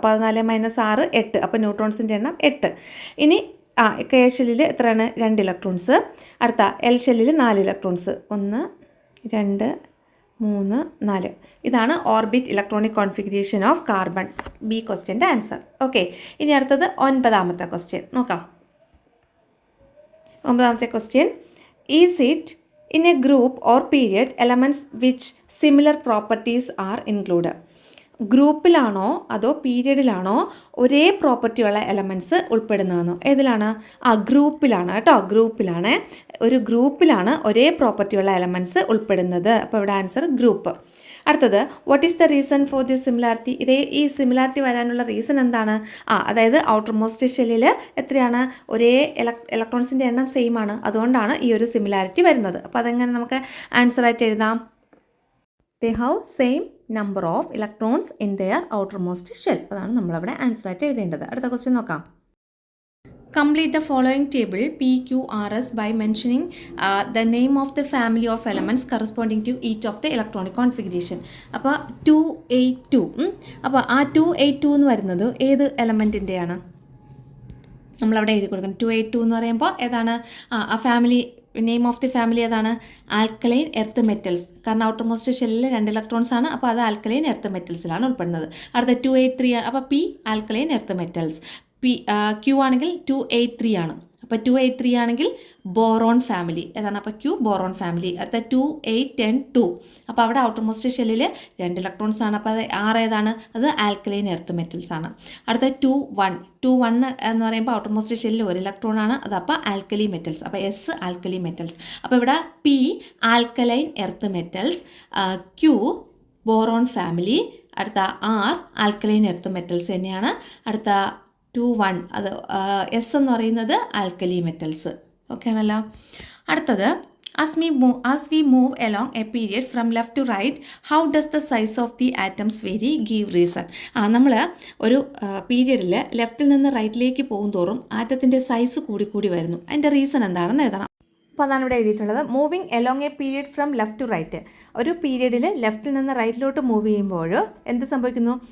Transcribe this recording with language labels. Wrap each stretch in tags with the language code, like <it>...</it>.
<ml>14 - 6 8. അപ്പോൾ ന്യൂട്രോൺസിൻ്റെ എണ്ണം 8. ഇനി കെ ഷെല്ലിൽ എത്രയാണ്? 2 ഇലക്ട്രോൺസ്. അടുത്ത എൽ ഷെല്ലിൽ 4 ഇലക്ട്രോൺസ്. 1 2 3 4. ഇതാണ് orbit electronic configuration of carbon. B ക്വസ്റ്റ്യൻ്റെ answer. Okay, ഇനി അടുത്തത് 9ാമത്തെ ക്വസ്റ്റ്യൻ നോക്കാം. 9ാമത്തെ question,</ml> <en>Is it in a group or period elements which similar properties are included.</en> <ml>ഗ്രൂപ്പിലാണോ അതോ പീരിയഡിലാണോ ഒരേ പ്രോപ്പർട്ടിയുള്ള എലമെൻറ്റ്സ് ഉൾപ്പെടുന്നതെന്നോ? ഏതിലാണ്? ഗ്രൂപ്പിലാണ് കേട്ടോ, ഗ്രൂപ്പിലാണ്. ഒരു ഗ്രൂപ്പിലാണ് ഒരേ പ്രോപ്പർട്ടിയുള്ള എലമെൻറ്റ്സ് ഉൾപ്പെടുന്നത്. അപ്പോൾ ഇവിടെ ആൻസർ ഗ്രൂപ്പ്. അടുത്തത്,</ml> <en>What is the reason for the similarity?</en> <ml>ഈ സിമിലാരിറ്റി വരാനുള്ള റീസൺ എന്താണ്? അതായത് ഔട്ടർ മോസ്റ്റ് ഷെല്ലിൽ എത്രയാണ്? ഒരേ ഇലക്ട്രോൺസിൻ്റെ എണ്ണം സെയിം ആണ്, അതുകൊണ്ടാണ് ഈ ഒരു സിമിലാരിറ്റി വരുന്നത്. അപ്പോൾ അതെങ്ങനെ നമുക്ക് ആൻസറായിട്ട് എഴുതാം?</ml> <en>They have same number of electrons in their outermost shell.</en> <ml>അതാണ് നമ്മളവിടെ ആൻസറായിട്ട് എഴുതേണ്ടത്. അടുത്ത ക്വസ്റ്റ്യൻ നോക്കാം.</ml> <en>Complete the following table PQRS by mentioning the name of the family of elements corresponding to each of the electronic configuration.</en> <ml>അപ്പോൾ 282. അപ്പോൾ ആ 282 എന്ന് വരുന്നത് ഏത് എലമെൻറ്റിൻ്റെയാണ്? നമ്മളവിടെ എഴുതി കൊടുക്കണം. 282 എന്ന് പറയുമ്പോൾ ഏതാണ്? ആ family name of the family ഏതാണ്? Alkaline earth metals. കാരണം ഔട്ടർ മോസ്റ്റ് ഷെല്ലിൽ 2 ഇലക്ട്രോൺസ് ആണ്, അപ്പോൾ അത് ആൽക്കലൈൻ എർത്ത് മെറ്റൽസിലാണ് ഉൾപ്പെടുന്നത്. അടുത്ത 283 ആണ്, അപ്പോൾ P alkaline earth metals. Q ആണെങ്കിൽ 283 ആണ്. അപ്പോൾ 283 ആണെങ്കിൽ ബോറോൺ ഫാമിലി ഏതാണ്? അപ്പോൾ ക്യൂ ബോറോൺ ഫാമിലി. അടുത്ത 2810 അപ്പോൾ അവിടെ ഔട്ടർ മോസ്റ്റ് ഷെല്ലിൽ 2 ഇലക്ട്രോൺസ് ആണ്, അപ്പോൾ അത് 6 ഏതാണ്? അത് ആൽക്കലൈൻ എർത്ത് മെറ്റൽസ് ആണ്. അടുത്ത 21 എന്ന് പറയുമ്പോൾ ഔട്ടർ മോസ്റ്റ് ഷെല്ലിൽ 1 ഇലക്ട്രോൺ ആണ്, അത് അപ്പോൾ ആൽക്കലി മെറ്റൽസ്. അപ്പോൾ എസ് ആൽക്കലി മെറ്റൽസ്. അപ്പോൾ ഇവിടെ P alkaline earth metals, Q boron family, അടുത്ത ആർ ആൽക്കലൈൻ എർത്ത് മെറ്റൽസ് തന്നെയാണ്. അടുത്ത 21 അത് എസ് എന്ന് പറയുന്നത് ആൽക്കലി മെറ്റൽസ്. ഓക്കെ ആണല്ലോ. അടുത്തത്,</ml> <en>as we move along a period from left to right, how does the size of the atoms vary? Give reason.</en> <ml>നമ്മൾ ഒരു പീരിയഡിൽ ലെഫ്റ്റിൽ നിന്ന് റൈറ്റിലേക്ക് പോകും തോറും ആറ്റത്തിൻ്റെ സൈസ് കൂടി വരുന്നു. അതിൻ്റെ റീസൺ എന്താണെന്ന് എഴുതണം. അപ്പോൾ അതാണ് ഇവിടെ എഴുതിയിട്ടുള്ളത്.</ml> <en>Moving along a period from left to right.</en> <ml>ഒരു പീരിയഡിൽ ലെഫ്റ്റിൽ നിന്ന് റൈറ്റിലോട്ട് മൂവ് ചെയ്യുമ്പോൾ എന്ത് സംഭവിക്കുന്നു?</ml>